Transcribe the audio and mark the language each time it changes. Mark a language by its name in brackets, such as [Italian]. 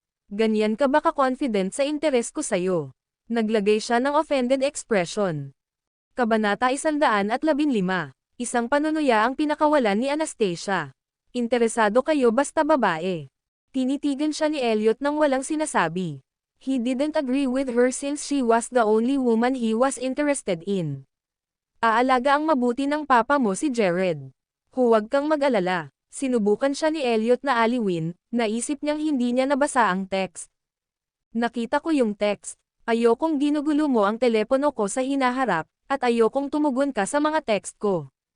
[Filipino] Ganyan ka ba ka-confident sa interes ko sa'yo? Naglagay siya ng offended expression. Kabanata 115. Isang panunuya ang pinakawalan ni Anastasia. Interesado kayo basta babae. Tinitigan siya ni Elliot nang walang sinasabi. [English] He didn't agree with her since she was the only woman he was interested in. [Filipino] Aalaga ang mabuti ng papa mo si Jared. Huwag kang mag-alala. Sinubukan siya ni Elliot na aliwin, naisip niyang hindi niya nabasa ang text. Nakita ko yung text. Ayokong ginugulo mo ang telepono ko sa hinaharap, at ayokong tumugon ka sa mga text ko.